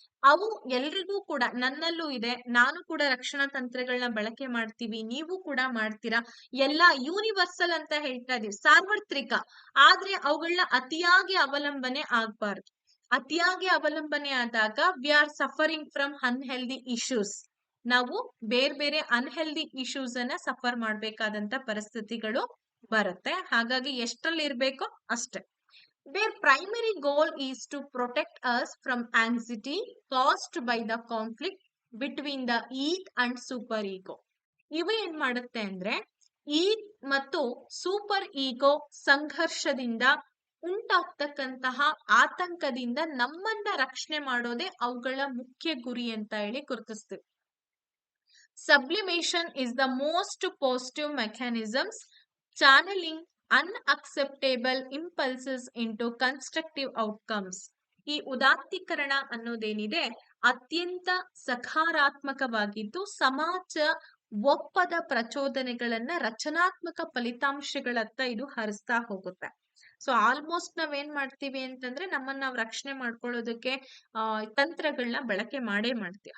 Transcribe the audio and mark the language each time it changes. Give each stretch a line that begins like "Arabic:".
Kannada: ಅವು ಎಲ್ರಿಗೂ ಕೂಡ, ನನ್ನಲ್ಲೂ ಇದೆ, ನಾನು ಕೂಡ ರಕ್ಷಣಾ ತಂತ್ರಗಳನ್ನ ಬಳಕೆ ಮಾಡ್ತೀವಿ, ನೀವು ಕೂಡ ಮಾಡ್ತೀರಾ, ಎಲ್ಲ ಯೂನಿವರ್ಸಲ್ ಅಂತ ಹೇಳ್ತಾ ಇದೀವಿ, ಸಾರ್ವತ್ರಿಕ. ಆದ್ರೆ ಅವುಗಳನ್ನ ಅತಿಯಾಗಿ ಅವಲಂಬನೆ ಆಗ್ಬಾರ್ದು. ಅತಿಯಾಗಿ ಅವಲಂಬನೆ ಆದಾಗ
English: We are suffering from unhealthy issues.
Kannada: ನಾವು ಬೇರೆ ಬೇರೆ ಅನ್ಹೆಲ್ದಿ ಇಶ್ಯೂಸ್ ಅನ್ನ ಸಫರ್ ಮಾಡ್ಬೇಕಾದಂತ ಪರಿಸ್ಥಿತಿಗಳು ಬರುತ್ತೆ. ಹಾಗಾಗಿ ಎಷ್ಟ್ರಲ್ಲಿ ಇರ್ಬೇಕೋ ಅಷ್ಟೇ.
English: Their primary goal is to protect us from anxiety caused by the conflict between the ego and super ego.
Kannada: ಇವು ಏನ್ ಮಾಡುತ್ತೆ ಅಂದ್ರೆ, ಈ ಮತ್ತು ಸೂಪರ್ ಈಗೋ ಸಂಘರ್ಷದಿಂದ ಉಂಟಾಗ್ತಕ್ಕಂತಹ ಆತಂಕದಿಂದ ನಮ್ಮನ್ನ ರಕ್ಷಣೆ ಮಾಡೋದೇ ಅವುಗಳ ಮುಖ್ಯ ಗುರಿ ಅಂತ ಹೇಳಿ ಗುರುತಿಸ್ತೀವಿ.
English: Sublimation is the most positive mechanisms, channeling unacceptable impulses into constructive outcomes.
Kannada: ಈ ಉದಾತ್ತೀಕರಣ ಅನ್ನೋದೇನಿದೆ ಅತ್ಯಂತ ಸಕಾರಾತ್ಮಕವಾಗಿದ್ದು ಸಮಾಜ ಒಪ್ಪದ ಪ್ರಚೋದನೆಗಳನ್ನ ರಚನಾತ್ಮಕ ಫಲಿತಾಂಶಗಳತ್ತ ಇದು ಹರಿಸ್ತಾ ಹೋಗುತ್ತೆ. ಸೊ ಆಲ್ಮೋಸ್ಟ್ ನಾವೇನ್ ಮಾಡ್ತೀವಿ ಅಂತಂದ್ರೆ, ನಮ್ಮನ್ನ ನಾವು ರಕ್ಷಣೆ ಮಾಡ್ಕೊಳ್ಳೋದಕ್ಕೆ ತಂತ್ರಗಳನ್ನ ಬಳಕೆ ಮಾಡೇ ಮಾಡ್ತೀವಿ.